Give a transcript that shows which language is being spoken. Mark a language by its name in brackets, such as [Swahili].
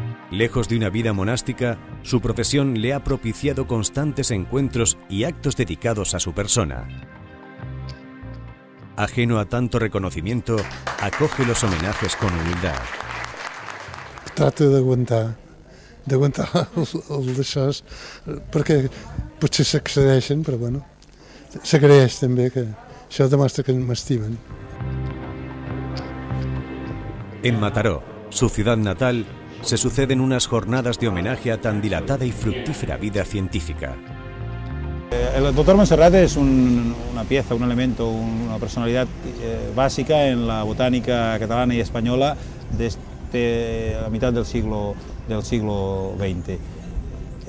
[Spanish] Lejos de una vida monástica, su profesión le ha propiciado constantes encuentros y actos dedicados a su persona. Ajeno a tanto reconocimiento, acoge los homenajes con humildad. [Catalan] Trato d'aguantar el d'això, perquè potser s'excedeixen, però bueno, s'agraeix també que això demostra que m'estimen. [Spanish] En Mataró, su ciudad natal, se suceden unas jornadas de homenaje a tan dilatada y fructífera vida científica. El doctor Montserrat es una pieza, un elemento, una personalidad básica en la botánica catalana y española desde la mitad del siglo XX.